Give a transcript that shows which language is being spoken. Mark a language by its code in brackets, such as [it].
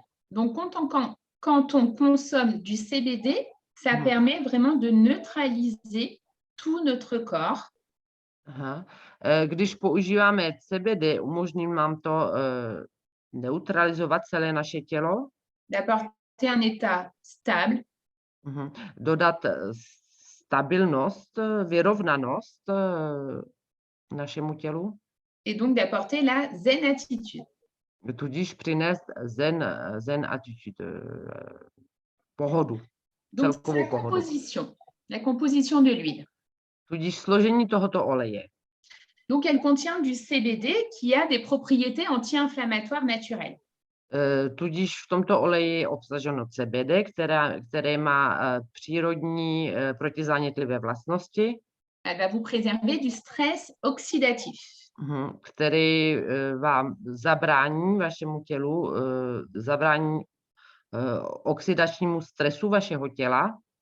[fr] Donc, quand on consomme du CBD, ça permet vraiment de neutraliser tout notre corps. Aha. [cs] Když používáme CBD, umožní nám to neutralizovat celé naše tělo, [fr] d'apporter un état stable, [cs] dodat stabilnost, vyrovnanost našemu tělu, [fr] et donc d'apporter la zen attitude. [cs] tudíž přinést zen attitude, pohodu, [fr] Donc, [cs] celkovou [fr] c'est [cs] pohodu. [fr] la composition de l'huile. [cs] Tudíž složení tohoto oleje. [fr] Donc, elle contient du CBD qui a des propriétés anti-inflammatoires naturelles. [cs] Tudíž v tomto oleji je obsaženo CBD, které má přírodní protizánětlivé vlastnosti, [fr] Elle va vous préserver du stress oxydatif. [cs] který vám zabrání vašemu tělu, zabrání oxidačnímu stresu vašeho těla.